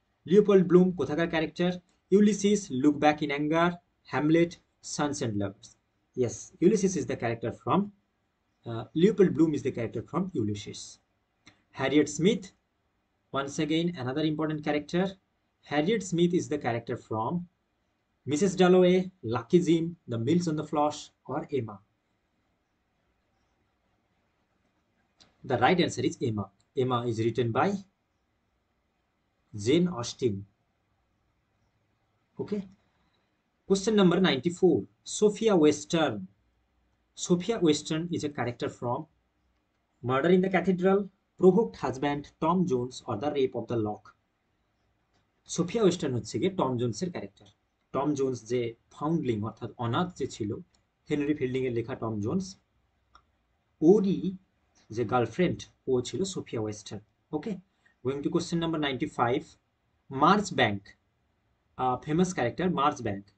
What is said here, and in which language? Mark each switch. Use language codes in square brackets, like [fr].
[bn] Leopold Bloom কোথাকার character? Ulysses, look back in anger, Hamlet, Sans and lovers. [en] Yes, Ulysses is the character from Leopold Bloom is the character from Ulysses. Harriet Smith, once again another important character. Harriet Smith is the character from Mrs. Dalloway, Lucky Jim, The Mills on the Floss, or Emma. The right answer is Emma. Emma is written by Jane Austen. Okay. Question number 94. Sophia Western. Sophia Western is a character from Murder in the Cathedral, Provoked Husband, Tom Jones, or The Rape of the Lock. [bn] Sophia western হচ্ছে গিয়ে Tom জোন্সের character. Tom Jones যে ফাউন্ডলিং অর্থাৎ অনাথ যে ছিল, Henry fielding এর লেখা Tom Jones, ওরই যে গার্লফ্রেন্ড ও ছিল Sophia western. [en] Okay, going to question number 95. March Bank, famous character March Bank.